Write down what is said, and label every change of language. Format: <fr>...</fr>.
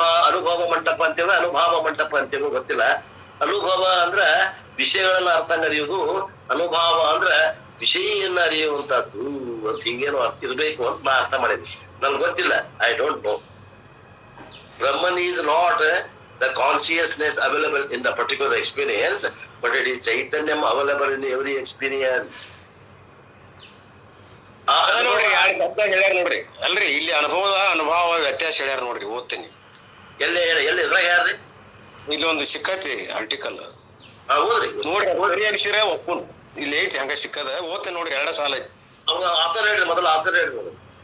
<kn>ಅನುಭವ ಮಂಟಪ ಅಂತೇವ, ಅನುಭವ ಮಂಟಪ ಅಂತೇವ ಗೊತ್ತಿಲ್ಲ. ಅನುಭವ ಅಂದ್ರ ವಿಷಯಗಳನ್ನ ಅರ್ಥ ಅರಿಯುವುದು, ಅನುಭವ ಅಂದ್ರ ವಿಷಯನ್ನ ಅರಿಯುವಂತದ್ದು ಅಂತ ಹಿಂಗೇನೋ ಅರ್ಥ ಇರ್ಬೇಕು ಅಂತ ನಾ ಅರ್ಥ ಮಾಡಿದ್ವಿ. ನನ್ಗೆ ಗೊತ್ತಿಲ್ಲ,</kn> <en>I don't know. Brahman is not the consciousness available in the particular experience, but it is Chaitanyam available in every experience.</en> <kn>ನೋಡ್ರಿ, ಎರಡು ಶಬ್ದ ಹೇಳ್ಯಾರ ನೋಡ್ರಿ. ಅಲ್ರಿ, ಇಲ್ಲಿ ಅನುಭವ ವ್ಯತ್ಯಾಸ ಹೇಳ್ಯಾರ ನೋಡ್ರಿ. ಓದ್ತೀನಿ. ಎಲ್ಲಿ ಯಾರ್ರಿ? ಇಲ್ಲಿ ಒಂದು ಸಿಕ್ಕತಿ ಆರ್ಟಿಕಲ್ ಓದ್ರಿ ನೋಡ್ರಿ. ಅನ್ಸಿರ ಒಪ್ಪುನ್ ಇಲ್ಲಿ ಐತಿ, ಹಂಗ ಸಿಕ್ಕದ. ಓದ್ತೇನೆ ನೋಡ್ರಿ, 2 ಸಾಲ ಐತಿ. ಆತರ ಹೇಳ್ರಿ, ಮೊದಲು ಆತರ ಹೇಳ್ರಿ.</kn>